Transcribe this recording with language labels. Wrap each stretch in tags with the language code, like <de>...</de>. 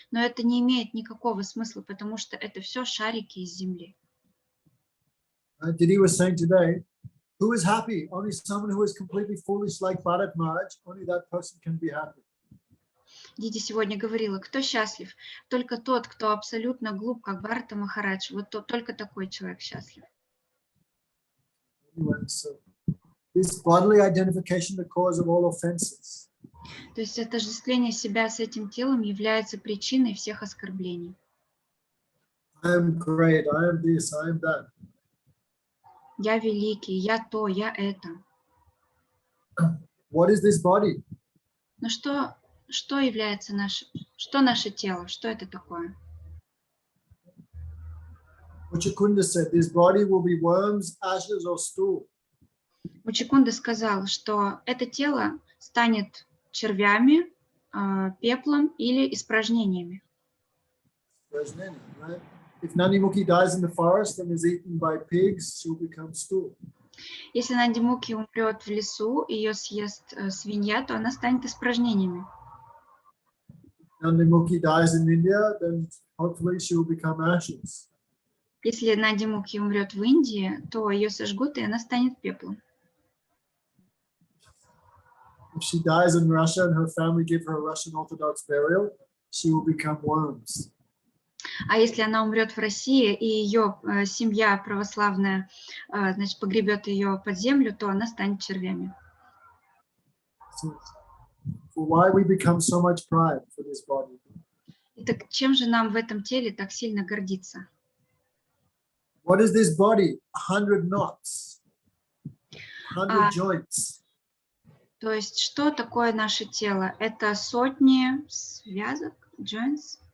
<ru>Но это не имеет никакого смысла, потому что это все шарики из земли.</ru> <en>Didi was saying today, who is happy? Only someone who is completely foolish like Bharat Maharaj, only that person can be happy.</en> <ru>Диди сегодня говорила: кто счастлив? Только тот, кто абсолютно глуп, как Бхарата Махарадж. Вот только такой человек счастлив.</ru> <en>Anyway, so this bodily identification, the cause of all offenses.</en> <ru>То есть отождествление себя с этим телом является причиной всех оскорблений.</ru> <en>I am great, I am this, I am that.</en> <ru>Я великий, я то, я это.</ru> <en>What is this body?</en> <ru>Но что является наше тело? Что это такое?</ru> <en>Kunda said, this body will be worms, ashes or stool.</en> <ru>Кунда сказал, что это тело станет червями, пеплом или испражнениями.</ru> <en>Right? If Nandimukhi dies in the forest and is eaten by pigs, she'll become stool.</en> <ru>Если Нандимухи умрет в лесу, ее съест свинья, то она станет испражнениями.</ru> <en>Nandimukhi dies in India, then hopefully she will become ashes.</en> <ru>Если Нандимухи умрет в Индии, то ее сожгут, и она станет пеплом.</ru> <en>If she dies in Russia and her family give her a Russian Orthodox burial, she will become worms.</en> <ru>А если она умрет в России, и ее семья православная, значит, погребет ее под землю, то она станет червями.</ru> <en>So, why we become so much pride for this body?</en> <ru>Итак, чем же нам в этом теле так сильно гордиться?</ru> <en>What is this body? 100 knots, 100 joints.</en> <ru>То есть, что такое наше тело? Это сотни связок, joints?</ru>